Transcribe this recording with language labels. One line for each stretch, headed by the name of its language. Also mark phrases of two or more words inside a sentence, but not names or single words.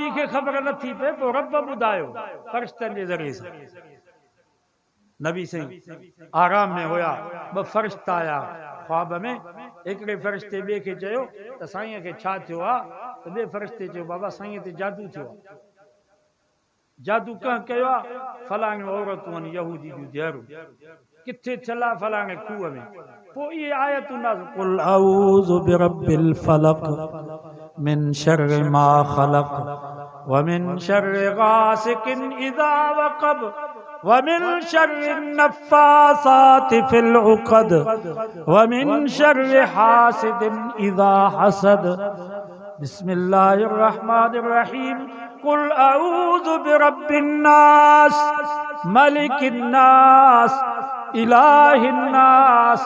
Sindhi: खे ख़बर नथी पए पोइ रब ॿुधायो फ़रिश्तनि जे ज़रिए सां नबी साईं आराम में हुया 2 फ़रिश्ता आया ख्वाब में हिकिड़े फ़रिश्ते ॿिए खे चयो त साईं खे छा थियो आहे त ॿिए फ़रिश्ते चयो बाबा साईं ते जादू थियो आहे जादू कंहिं कयो आहे फलाणियूं औरतूं आहिनि यहूदी जूं धीअरूं किथे थियल आहे फलाणे खूह में पोइ इहे आयतूं
Arabic: قل أعوذ برب الفلق من شر ما خلق ومن شر غاسق إذا وقب ومن شر النفاثات في العقد ومن شر حاسد إذا حسد بسم الله الرحمن الرحيم قل أعوذ برب الناس ملك الناس إله الناس